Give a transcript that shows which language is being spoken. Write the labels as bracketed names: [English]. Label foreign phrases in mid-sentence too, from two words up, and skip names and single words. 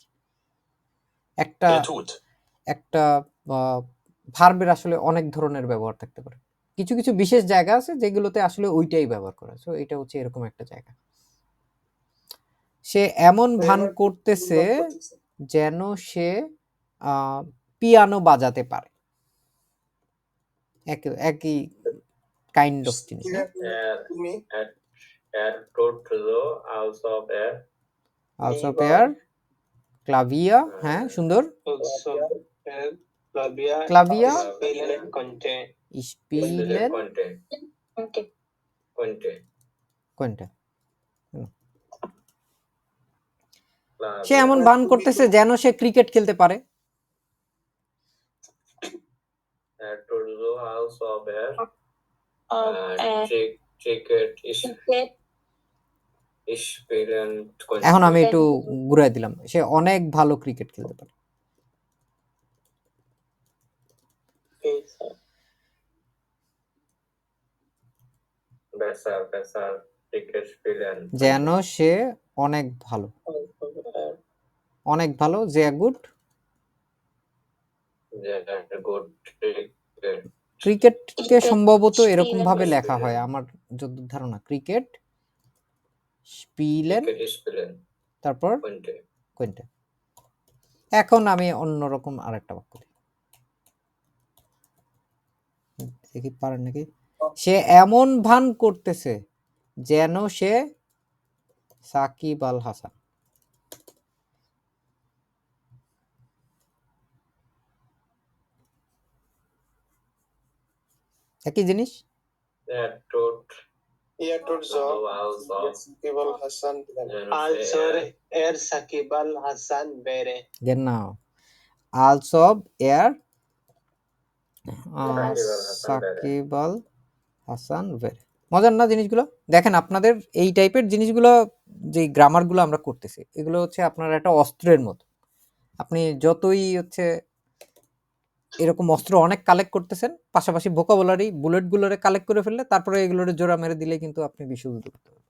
[Bangla] একটা একটা ভার্বের আসলে অনেক ধরনের ব্যবহার থাকতে পারে, কিছু কিছু বিশেষ জায়গা আছে যেগুলোতে আসলে ওইটাই ব্যবহার করা, সো এটা হচ্ছে এরকম একটা জায়গা। সে এমন ভান করতেছে যেন সে পিয়ানো বাজাতে পারে। একই [English] kind of [Bangla] জিনিস না? [German] Er tut so, also er ক্লাভিয়া, [Bangla] হ্যাঁ সুন্দর। [German] ক্লাভিয়া spielen könnte। [Bangla] সে এমন ভান করতেছে যেন সে ক্রিকেট খেলতে পারে। [German] Er tut so, als ob er Cricket spielen könnte. [Bangla] এখন আমি একটু ঘুরাই দিলাম, সে অনেক ভালো ক্রিকেট খেলতে পারে। [German] besser Cricket spielen. [Bangla] যেন সে অনেক ভালো, অনেক ভালো, [German] sehr gut [Bangla] ক্রিকেটকে সম্ভবত এরকম ভাবে লেখা হয় আমার যতদূর ধারণা, [German] Cricket spielen [Bangla] তারপর কোনটা। এখন আমি অন্যরকম আরেকটা বাক্য দেখি পারেন নাকি। সে এমন ভান করতেছে যেন সে সাকিব আল হাসান। একই জিনিস। [German] Er tut so, Sakib al Hasan also er Sakib al Hasan wäre. Genau. Also er সাকিব আল হাসান wäre। [Bangla] মজার না জিনিসগুলো? দেখেন আপনাদের এই টাইপের জিনিসগুলো, যে গ্রামারগুলো আমরা করতেছি, এগুলো হচ্ছে আপনার একটা অস্ত্রের মতো। আপনি যতই হচ্ছে এরকম অস্ত্র অনেক কালেক্ট করতেছেন, পাশাপাশি ভোকাবুলারি বুলেটগুলোরে কালেক্ট করে ফেললে তারপরে এগুলোরে জোড়া মেরে দিলে কিন্তু আপনি বিশ্বযুদ্ধ করতে পারবেন।